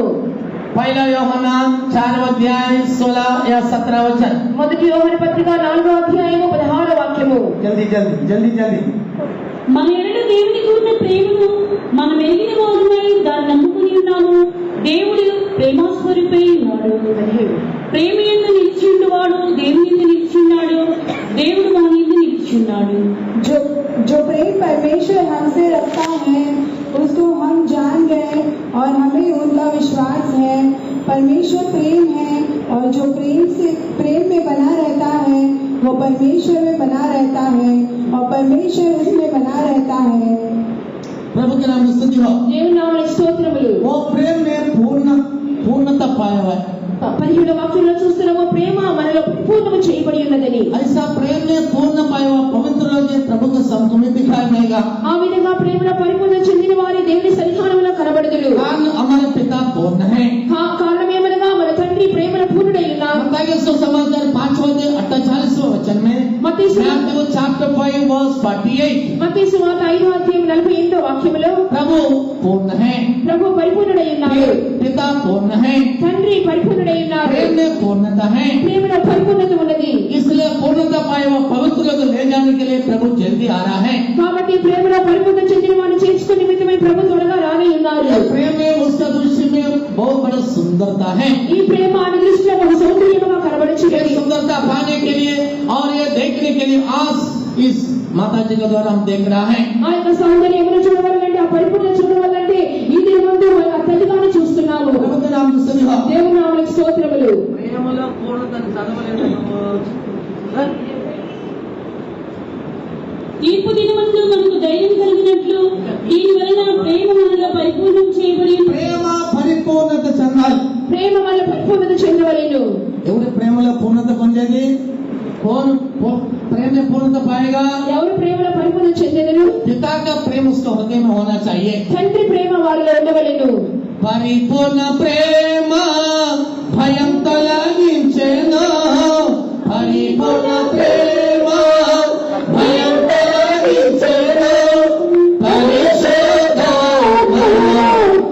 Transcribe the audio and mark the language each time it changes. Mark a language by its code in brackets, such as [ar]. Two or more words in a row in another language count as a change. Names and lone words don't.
[hi] पहला यूहन्ना 4:16 या 17। [te] మొదటి యోహాను పత్రిక 4:16 [hi] जल्दी जल्दी जल्दी जल्दी। [te] మన ఎడల దేవునికి ఉన్న ప్రేమను మనం ఎరిగిన వారమై దాన్ని నమ్ముకుని ఉన్నాము। దేవుడు ప్రేమాస్వరూపై ఉన్నాడు। ప్రేమ యందు నిలిచి ఉన్నవాడు దేవుని యందు నిలిచి ఉన్నాడు, దేవుడు మన యందు నిలిచి ఉన్నాడు। [hi] जो प्रेम परमेश्वर हमसे रखता है उसको हम जान गए और हमें उनका विश्वास है। परमेश्वर प्रेम है और जो प्रेम में बना रहता है वो परमेश्वर में बना रहता है और परमेश्वर उसमें बना रहता है। प्रभु के नाम में स्तुति हो। [te] దేవుని నామమునకు స్తోత్రములు। [hi] वो प्रेम में पूर्णता पाया हुआ है। [te] 17వ వాక్యంలో చూస్తున్నాము ప్రేమ మనలో పరిపూర్ణము చేయబడి ఉన్నదని। [hi] ऐसा प्रेम में पूर्ण पाया हुआ पवित्र लोग प्रभु के सम्मुख में दिखाई देगा। [te] ఆ విధంగా ప్రేమలో పరిపూర్ణత చెందిన వారి దేవుని సన్నిధానంలో కనబడుదురు। [hi] कारण हमारे पिता पूर्ण है। [te] కారణమేమనగా మన తండ్రి ప్రేమలో పూర్ణుడై ఉన్నారు। [hi] मत्ती सुसमाचार 5:48 में [te] మత్తయి [en] Matthew chapter 5:48 [te] మత్తయి సువార్త 5:48 [hi] प्रभु पूर्ण है, [te] ప్రభు పరిపూర్ణుడై ఉన్నారు। [hi] पिता पूर्ण है, [te] తండ్రి పరిపూర్ణుడై ఉన్నారు। [hi] प्रेम में पूर्णता है। [te] ప్రేమలో పరిపూర్ణత ఉన్నది। [hi] इसलिए पूर्णता पाए हुआ पवित्र लोग ले जाने के लिए प्रभु जल्दी आ रहा है। [te] కాబట్టి ప్రేమలో పరిపూర్ణత చెందిన వారిని చేర్చుకునే నిమిత్తమై ప్రభు త్వరగా రానై ఉన్నారు। [hi] प्रेम में उसका दृश्य में बहुत बड़ा सुंदरता है। [te] ఈ ప్రేమ ఆయన దృష్టిలో ఒక సౌందర్యముగా కనబడుచున్నది। [hi] सुंदरता पाने के लिए और ये देखने के लिए आज इस माता जी के द्वारा हम देख रहा है। [te] ఆ యొక్క సౌందర్యమును చూడవాలంటే, ఆ పరిపూర్ణత చూడవాలంటే ఈ దిన ముందు మన తల్లిగానే చూస్తున్నాము। [hi] प्रभु के नाम में स्तुति हो। [te] దేవుని నామమునకు స్తోత్రములు। ప్రేమలో పూర్ణతను చదవలేదు। తీర్పు దినమందు మనకు ధైర్యం కలిగినట్లు దీని వలన ప్రేమ మనలో పరిపూర్ణం చేయబడి ప్రేమ పరిపూర్ణత చెందాలి। ప్రేమ వల్ల పరిపూర్ణత చెందవలెను। ఎవరి ప్రేమలో పూర్ణత పొందేది? [hi] कौन प्रेम में पूर्णता पाएगा? [te] ఎవరు ప్రేమలో పరిపూర్ణత చెందెదరు? [hi] पिता का प्रेम उसका हृदय में होना चाहिए। [te] తండ్రి ప్రేమ వారిలో ఉండవలెను। పరిపూర్ణ ప్రేమ భయం తొలగించెను, పరిపూర్ణ ప్రేమ భయం తొలగించెను, పరిశుద్ధాత్మ